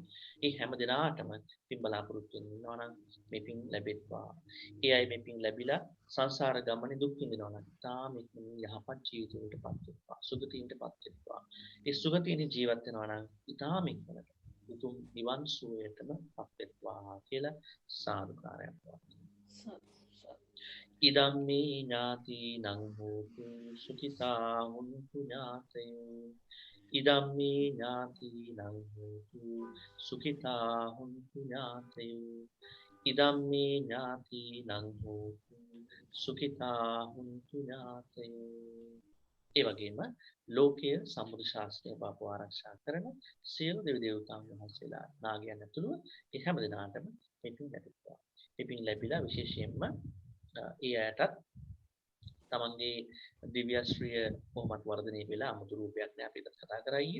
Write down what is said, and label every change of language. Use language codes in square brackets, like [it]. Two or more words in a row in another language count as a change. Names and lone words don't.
[si] ඒ හැම දිනාටම පින් බලාපොරොත්තු වෙන ඉන්නවා නම් මේ පින් ලැබෙත්වා. ඒ අය මේ පින් ලැබිලා සංසාර ගමනේ දුක් විඳිනවා නම් තාම යහපත් ජීවිතයකටපත් වෙත්වා. සුගතියටපත් වෙත්වා. ඒ සුගතියේ ජීවත් වෙනවා නම් ඊටාම ඉක්මනට උතුම් නිවන් සුවයටමපත් වෙත්වා කියලා සාදුකාරයක් වත්තා. [pi] ඉදම්මේ ඥාතිනං හෝතු සුඛිතා හුන්තු ඥාතයෝ ඉදම්මේ ඥාතිනං හෝතු සුඛිතා හුන්තු ඥාතයෝ ඉදම්මේ ඥාතිනං හෝතු සුඛිතා හුන්තු ඥාතයෝ. [si] ඒ වගේම ලෝකයේ සම්බුද්ධ ශාස්ත්‍රය බව ආරක්ෂා කරන සියලු දෙවි දේවතාවුන් වහන්සේලා නාගයන් ඇතුළුව ඒ හැම දිනාටම මේ පින් ලැබෙත්වා. මේ පින් ලැබිලා විශේෂයෙන්ම ඒ අයටත් තමන්ගේ දිව්‍යශ්‍රීය කොහොමත් වර්ධනය වෙලා අමුතු රූපයක් නේ අපි කතා කරන්නේ.